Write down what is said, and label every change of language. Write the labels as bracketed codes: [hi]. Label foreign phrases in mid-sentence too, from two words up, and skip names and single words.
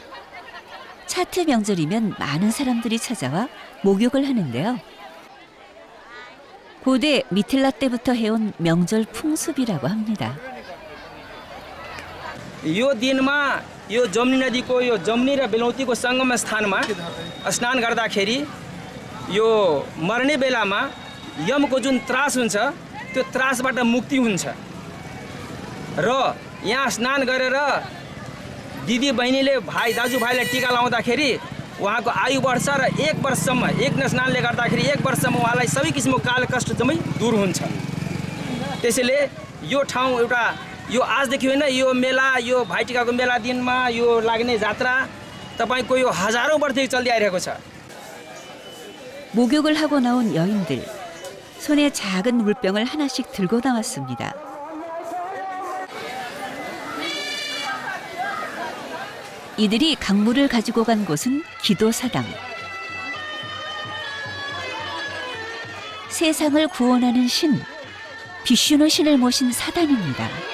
[ko] 차트 명절이면 많은 사람들이 찾아와 목욕을 하는데요. 고대 미틸라 때부터 해온 명절 풍습이라고 합니다. [ne] यो दिनमा यो जमुनी नदीको यो जमुनी र बेलौतीको सङ्गम स्थानमा स्नान गर्दाखेरि यो मर्ने बेलामा यमको जुन त्रास हुन्छ त्यो त्रासबाट मुक्ति हुन्छ र यहाँ स्नान गरेर दिदी बहिनीले भाइ दाजुभाइलाई टीका लाउँदाखेरि उहाँको आयु बढ्छ र 1 वर्षसम्म एक स्नानले गर्दाखेरि 1 वर्षसम्म उहाँलाई सबै किसिमको काल कष्ट जम्मै दूर हुन्छ। त्यसैले यो ठाउँ एउटा यो आजदेखि होइन यो मेला यो भाइटिकाको मेला दिनमा यो लाग्ने जात्रा तपाईको यो हजारौं वर्षदेखि चल्दै आइरहेको छ। [ko] 목욕을 하고 나온 여인들, 손에 작은 물병을 하나씩 들고 나왔습니다. 이들이 강물을 가지고 간 곳은 기도사당. 세상을 구원하는 신, 비슈누 신을 모신 사당입니다.